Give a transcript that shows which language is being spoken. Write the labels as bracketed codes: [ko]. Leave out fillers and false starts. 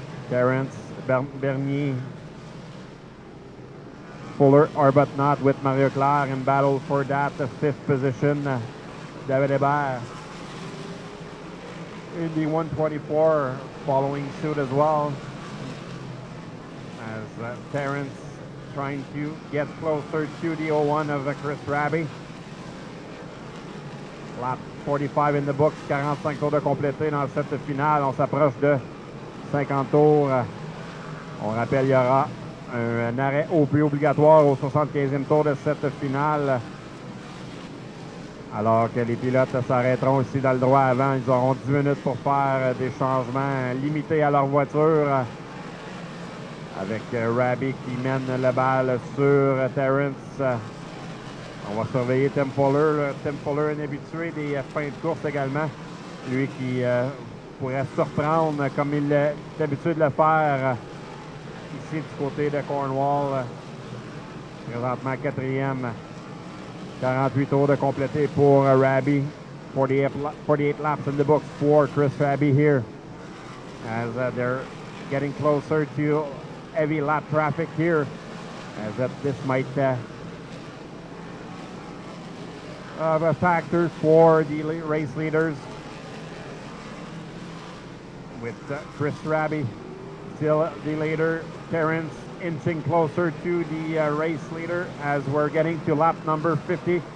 [en] Terence Bernier, Fuller, Arbuthnot with Mario Claire in battle for that fifth position. David Hébert in the 124 following suit as well, as Terence trying to get closer to the 01 of Chris Rabi. Lap 45 in the books, [fr] 45 tours de complété dans cette finale. On s'approche de 50 tours. On rappelle, il y aura un arrêt au plus obligatoire au 75e tour de cette finale. Alors que les pilotes s'arrêteront aussi dans le droit avant. Ils auront 10 minutes pour faire des changements limités à leur voiture. Avec Rabi qui mène la balle sur Terence. On va surveiller Tim Fuller. Tim Fuller, un habitué des fins de course également. Lui qui pourrait surprendre comme il est habitué de le faire ici du côté de Cornwall. Présentement quatrième. 48 tours de complété pour Rabi. [en] 48 laps in the books for Chris Rabi here. As they're getting closer to heavy lap traffic here. As this might a factor for the race leaders, with Chris Rabi still the leader, Terence inching closer to the race leader as we're getting to lap number 50.